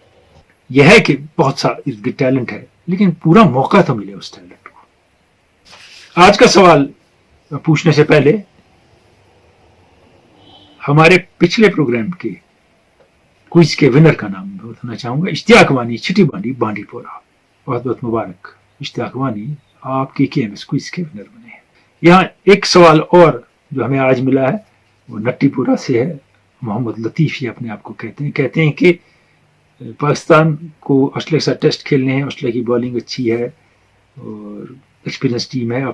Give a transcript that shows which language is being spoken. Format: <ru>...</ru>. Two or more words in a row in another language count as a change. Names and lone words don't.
<ur>یہ ہے کہ بہت سا ٹیلنٹ ہے، لیکن پورا موقع تو ملے اس ٹیلنٹ کو. آج کا سوال پوچھنے سے پہلے ہمارے پچھلے پروگرام کے کوئز کے ونر کا نام بتانا چاہوں گا، اشتیاق وانی چھٹی بانڈی پورہ. بہت بہت مبارک اشتیاق وانی، آپ کے KMS کوئز کے ونر بنے ہیں. یہاں ایک سوال اور جو ہمیں آج ملا ہے وہ نٹی پورہ سے ہے. محمد لطیف یہ اپنے آپ کو کہتے ہیں کہ پاکستان کو آسٹریلیا کے ساتھ ٹیسٹ کھیلنے ہیں، آسٹریلیا کی بالنگ اچھی ہے اور ایکسپیرینس ٹیم ہے.</ur>